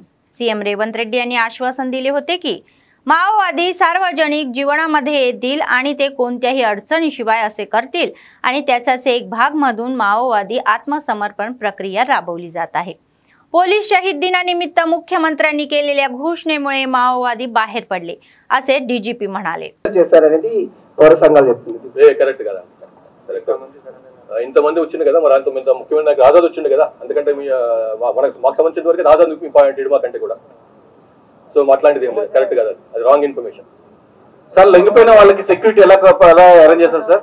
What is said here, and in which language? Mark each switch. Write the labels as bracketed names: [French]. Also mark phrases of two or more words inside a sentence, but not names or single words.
[Marathi] CM रेवंत रेड्डी यांनी आश्वासन दिले होते की माओवादी सार्वजनिक जीवनामध्ये येतील आणि ते कोणत्याही अडचणीशिवाय असे करतील आणि त्याचाच एक भाग म्हणून माओवादी आत्मसमर्पण प्रक्रिया राबवली जात आहे। पोलीस शहीद दिनानिमित्त मुख्यमंत्र्यांनी केलेल्या घोषणेमुळे माओवादी बाहेर पडले, असे DGP म्हणाले। [Telugu] ఇంతమంది వచ్చింది కదా, మరి అంత ముఖ్యమైన నాకు ఆజాద్ వచ్చింది కదా, అందుకంటే మాకు సంబంధించిన వరకు ఆజాద్ ఇంపార్టెంట్ మాకంటే కూడా. సో మాట్లాడేది ఏం లేదు, కరెక్ట్ కదా, అది [English] wrong information [Telugu] సార్. లొంగిపోయిన వాళ్ళకి సెక్యూరిటీ ఎలా అరేంజ్ చేస్తారు సార్?